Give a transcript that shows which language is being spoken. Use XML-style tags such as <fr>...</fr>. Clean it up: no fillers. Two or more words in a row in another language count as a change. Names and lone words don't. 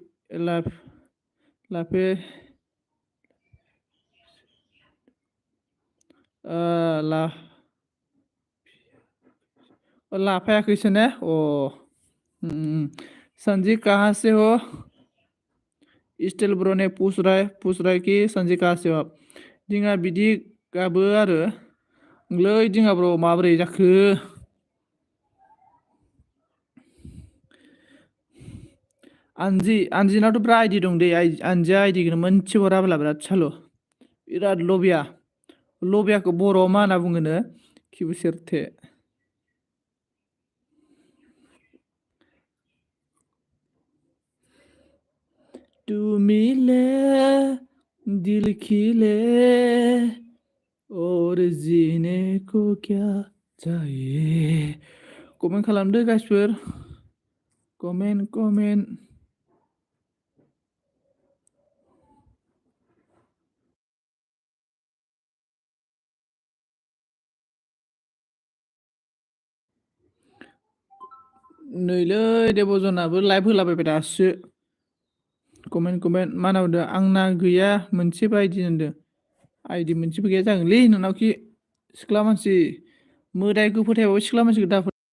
<brx>लाफे ला लाफायाखैसो ने</brx> <hi>संजी कहाँ से हो स्टिल ब्र ने पूछ रहा है कि संजी कहाँ से हो</hi> <brx>आप दिङा बिदि गाबो आरो लै दिङा ब्र माबोरै जाखो आनजिनावथ' बिराद आइडि दं दे आनजिया आइडिखौनो मोनसे हराब्ला बिराद सालु बिराद लबियाखौ बर'आव मा होनना बुङोनो खिबु सेरथे</brx> <hi>तू मिले दिल खिले और जीने को क्या चाहिए</hi> <brx>कमेन्ट खालामदो गाइसफोर कमेन्ट नैलै देबजनाबो लाइभ होलाबायबाय दासो कमेन्ट मा होनना बुंदों आंना गैया मोनसेबो आइडि होनदों आइडि मोनसेबो गैया जागोनलै नोंनावखि सिख्ला मानसि मोदायखौ फोथायबाबो सिख्ला मानसिखौ दा</brx>